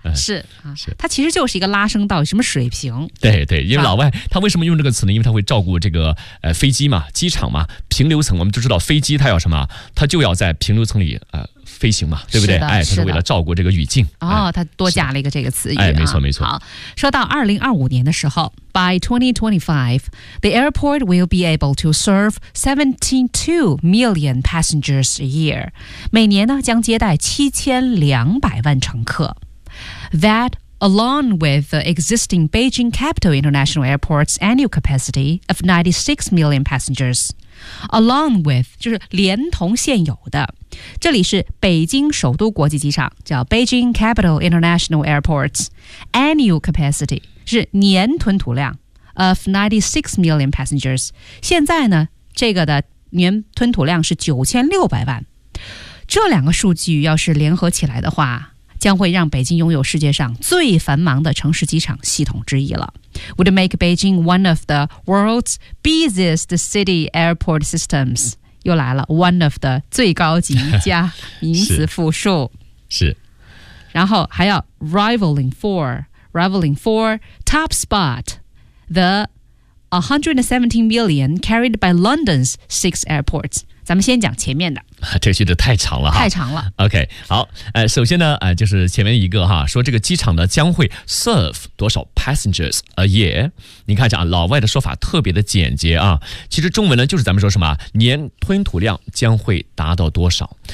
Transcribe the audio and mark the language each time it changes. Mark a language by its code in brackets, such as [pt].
[zh] 是啊，它其实就是一个拉升到什么水平。对，因为老外他为什么用这个词呢？因为他会照顾这个飞机嘛，机场嘛，平流层。我们就知道飞机它要什么，它就要在平流层里飞行嘛，对不对？哎，它是为了照顾这个语境。哦，它多加了一个这个词语。哎，没错。好，说到2025年的时候 [en] ，by 2025, the airport will be able to serve 17.2 million passengers a year， [zh] 每年呢将接待7200万乘客。 [en] That, along with the existing Beijing Capital International Airport's annual capacity of 96 million passengers, along with, [zh] 就是连同现有的，这里是北京首都国际机场，叫 [en] Beijing Capital International Airport's annual capacity, [zh] 是年吞吐量 [en] of 96 million passengers, [zh] 现在呢，这个的年吞吐量是9600万，这两个数据要是联合起来的话，将会让北京拥有世界上最繁忙的城市机场系统之一了。 [en] Would make Beijing one of the world's busiest city airport systems. [zh] 又来了 [en] one of the [zh] 最高级加名词复数。是。然后还要 [en] rivaling for top spot, the 117 million carried by London's six airports. [zh] 咱们先讲前面的，这个句子太长了哈，太长了。 OK， 好，首先呢，就是前面一个哈，说这个机场呢将会 serve 多少 [en] passengers a year？ [zh] 你看一下啊，老外的说法特别的简洁啊。其实中文呢就是咱们说什么年吞吐量将会达到多少？